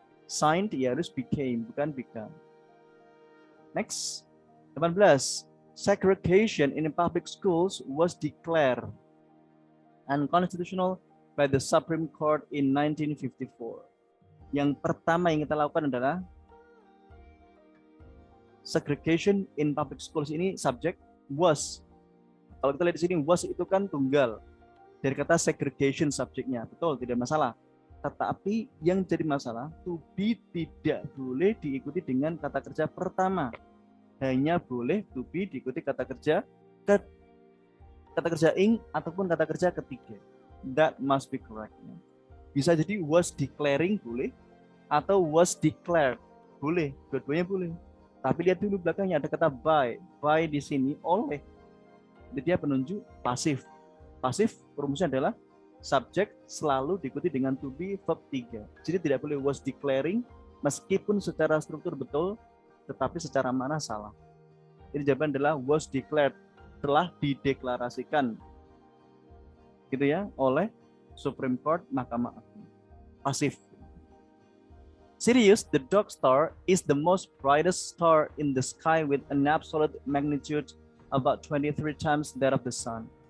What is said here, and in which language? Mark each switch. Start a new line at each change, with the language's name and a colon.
Indonesian: Signed, ya harus became, bukan become. Next, 18.
English: Segregation in public schools was declared unconstitutional by the Supreme Court in 1954.
Indonesian: Yang pertama yang kita lakukan adalah
English: segregation in public schools,
Indonesian: ini subjek was. Kalau kita lihat di sini was itu kan tunggal dari kata segregation subjeknya, betul, tidak masalah. Tetapi yang jadi masalah, to be tidak boleh diikuti dengan kata kerja pertama, hanya boleh to be diikuti kata kerja ing ataupun kata kerja ketiga.
English: That must be correct.
Indonesian: Bisa jadi was declaring boleh atau was declared boleh, dua-duanya boleh. Tapi lihat dulu belakangnya ada kata by. By di sini oleh. Dia penunjuk pasif. Pasif rumusnya adalah subjek selalu diikuti dengan to be verb 3. Jadi tidak boleh was declaring meskipun secara struktur betul tetapi secara makna salah. Jadi jawaban adalah was declared, telah dideklarasikan gitu ya oleh Supreme Court, Mahkamah Agung. Pasif.
English: Sirius, the dog star, is the most brightest star in the sky with an absolute magnitude about 23 times that of the sun.